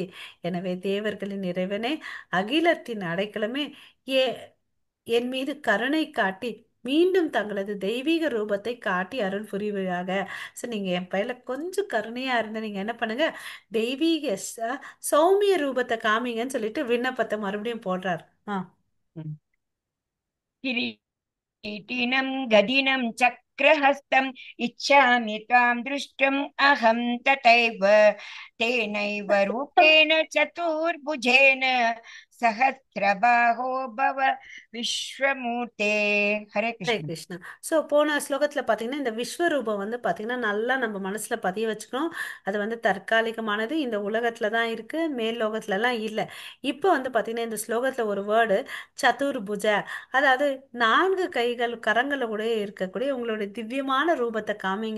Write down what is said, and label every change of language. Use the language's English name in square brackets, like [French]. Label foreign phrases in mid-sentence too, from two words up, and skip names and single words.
[Tamil] எனவே தேவர்களின் இறைவனே, அகிலத்தின் அடைக்கலமே, ஏ என் மீது கருணை காட்டி மீண்டும் தங்களது தெய்வீக ரூபத்தை காட்டி அருள் புரிவீராக. ஸோ நீங்க என் பையில கொஞ்சம் கருணையா இருந்து நீங்க என்ன பண்ணுங்க, தெய்வீக சௌமிய ரூபத்தை காமிங்கன்னு சொல்லிட்டு விண்ணப்பத்தை மறுபடியும் போடுறார். ஆ. [Sanskrit] किरीटिनं गदिनं चक्रहस्तम् इच्छामि त्वां द्रष्टुम् अहं तथैव तेनैव रूपेण चतुर्भुजेन सहस्रबाहो भव विश्वमूर्ते। हरे ஹரே कृष्ण। கிருஷ்ணா. [Tamil] ஸோ போன ஸ்லோகத்தில் பார்த்தீங்கன்னா இந்த விஸ்வரூபம் வந்து பார்த்தீங்கன்னா நல்லா நம்ம மனசில் பதிய வச்சுக்கணும். அது வந்து தற்காலிகமானது, இந்த உலகத்தில் தான் இருக்கு, மேல் லோகத்துலலாம் இல்லை. இப்போ வந்து பார்த்தீங்கன்னா இந்த ஸ்லோகத்தில் ஒரு வேர்டு சதுர்புஜ, அதாவது நான்கு கைகள் கரங்களோட இருக்கக்கூடிய உங்களுடைய திவ்யமான ரூபத்தை காமிங்க.